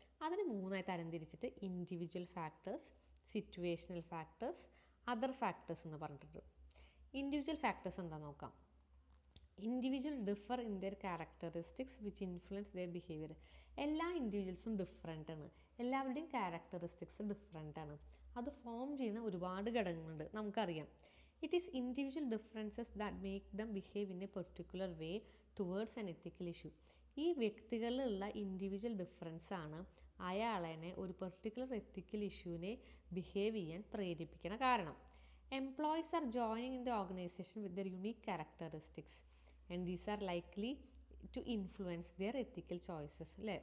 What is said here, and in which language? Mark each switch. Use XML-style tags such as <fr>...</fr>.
<ml>അതിന് 3ആയി തരംതിരിച്ചിട്ട് individual factors, situational factors, other factors എന്ന് പറഞ്ഞിട്ടുണ്ട്. ഇൻഡിവിജ്വൽ ഫാക്ടേഴ്സ് എന്താണെന്ന് നോക്കാം.</ml> <en>Individual differ in their characteristics which influence their behaviour.</en> <ml>എല്ലാ ഇൻഡിവിജ്വൽസും ഡിഫറെൻ്റ് ആണ്. എല്ലാവരുടെയും ക്യാരക്ടറിസ്റ്റിക്സ് ഡിഫറെൻ്റ് ആണ്. അത് ഫോം ചെയ്യുന്ന ഒരുപാട് ഘടകങ്ങളുണ്ട്, നമുക്കറിയാം.</ml> <en>It is individual differences that make them behave in a particular way towards an ethical issue.</en> <ml>ഈ വ്യക്തികളിലുള്ള ഇൻഡിവിജ്വൽ ഡിഫറൻസാണ് അയാളെ ഒരു പെർട്ടിക്കുലർ എത്തിക്കൽ ഇഷ്യൂവിനെ ബിഹേവ് ചെയ്യാൻ പ്രേരിപ്പിക്കുന്ന കാരണം.</ml> <en>Employees are joining in the organisation with their unique characteristics and these are likely to influence their ethical choices, അല്ലേ?</en>